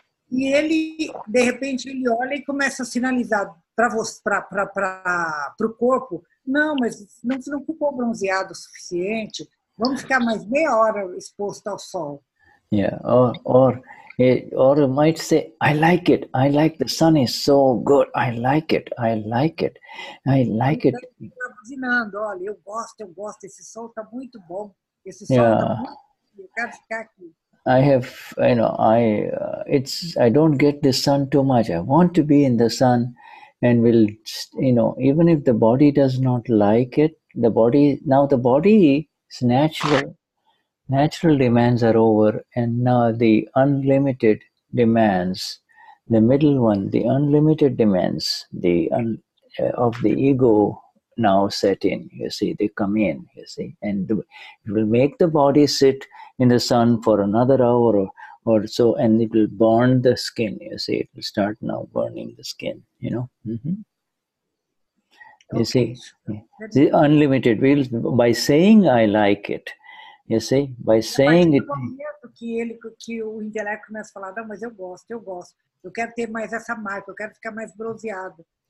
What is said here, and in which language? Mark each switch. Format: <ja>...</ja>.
<pt>E ele, de repente, ele olha e começa a sinalizar para o corpo, não, mas você não ficou bronzeado o suficiente, vamos ficar mais meia hora exposto ao sol.</pt> <en>Yeah, or you might say, I like it. I like the sun is so good. I like it.</en> <pt>Está buzinando, olha, eu gosto, esse sol está muito bom. Esse sol está muito bom, eu quero ficar aqui.</pt> <en>I have, I don't get the sun too much. I want to be in the sun, and will, even if the body does not like it, the body's natural demands are over, and now the unlimited demands, the middle one, the unlimited demands, of the ego now set in. You see, they come in. You see, and it will make the body sit in the sun for another hour or so, and it will burn the skin. You see, it will start now burning the skin. You see, the unlimited will, by saying I like it. You see, by saying it.</en> <pt>Que o intelecto começa a falar, não, mas eu gosto. eu quero ter mais essa marca, eu quero ficar mais bronzeado.</pt>